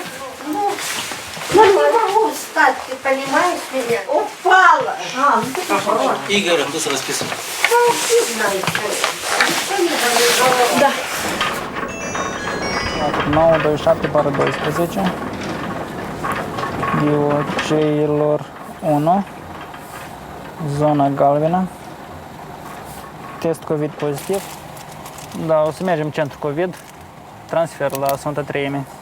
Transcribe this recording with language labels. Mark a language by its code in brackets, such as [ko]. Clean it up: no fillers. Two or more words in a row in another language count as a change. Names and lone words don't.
[ru] Ну, я не могу встать, ты понимаешь меня? Упала. Игорь, кто се расписан? Ну, ты знаешь, что не говорю. Да. 927/12. [ro] Dioceilor 1. Zona galbenă. Test COVID pozitiv. Da, o să mergem în centru COVID. Transfer la Sfânta Treime.